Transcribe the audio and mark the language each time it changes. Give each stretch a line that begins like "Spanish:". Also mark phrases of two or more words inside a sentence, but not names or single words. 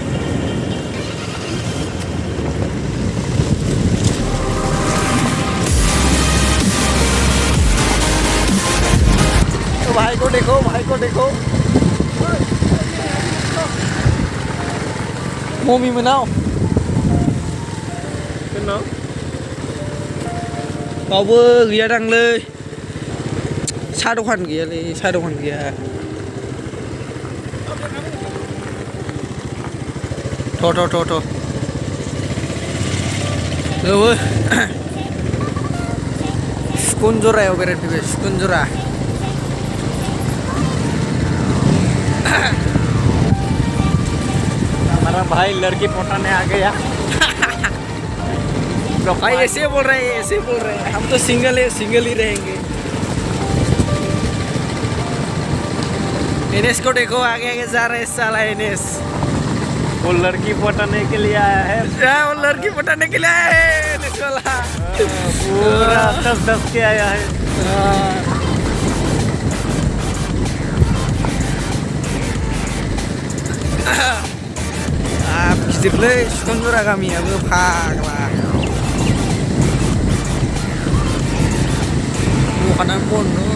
Hindi: भाई को देखो
Bodo: मम्मी मोनाव बावबो गैया दांलै साहा दखान गैयालै साहा दखान गैया थ' नोबो सिकुन्दरायाव बेरायनो फैबाय सिकुन्दरा
Hindi: हमारा भाई लड़की पटाने आ गया। भाई ऐसे बोल रहे हैं हम तो सिंगल ही रहेंगे। एनेस को देखो आगे जा रहे साला एनेस वो लड़की पटाने के लिए आया है। वो लड़की पटाने के लिए आया है एनेस वाला पूरा 10 के आया है।
Bodo: गिदिरलै सिकुन्दरा गामियाबो फाग्ला दखानानो बन्द